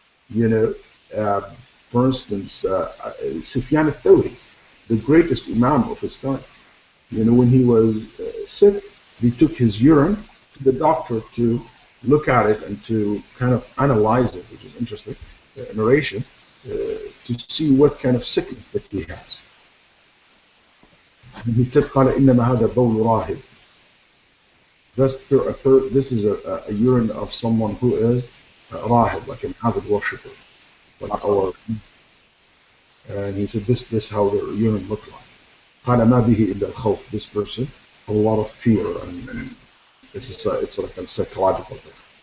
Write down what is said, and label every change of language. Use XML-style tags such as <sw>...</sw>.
<en>You know, for instance, Sufyan al-Thawri, the greatest Imam of his time. You know, when he was sick, they took his urine to the doctor to look at it and to kind of analyze it, which is interesting, narration, to see what kind of sickness that he has. And he said,</en> <ar>قال إنما هذا بول راهب.</ar> <en>This is a urine of someone who is rahib, like an avid worshipper, like our. And he said, this how the urine looked like.</en> <ar>قال ما به إلا الخوف.</ar> <en>This person had a lot of fear, and it's like a psychological thing.</en>